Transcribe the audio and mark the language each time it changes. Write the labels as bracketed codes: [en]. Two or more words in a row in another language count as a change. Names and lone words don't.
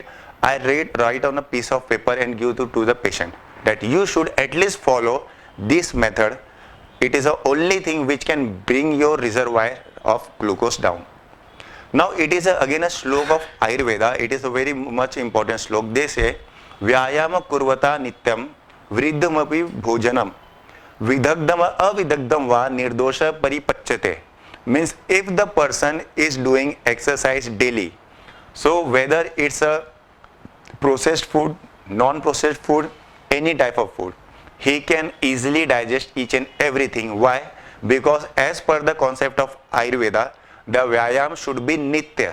[en] I write on a piece of paper and give to the patient that you should at least follow this method. It is the only thing which can bring your reservoir of glucose down. Now it is again a slok of Ayurveda. It is a very much important slok. They say [sa] व्यायाम कुर्वत नित्यम् वृद्धमपि भोजनम् विदग्धम् अविदग्धम् वा निर्दोष परिपच्यते. [en] Means if the person is doing exercise daily, so whether it's a processed food, non-processed food, any type of food, he can easily digest each and everything. Why? Because as per the concept of Ayurveda, the Vyayam should be nitya.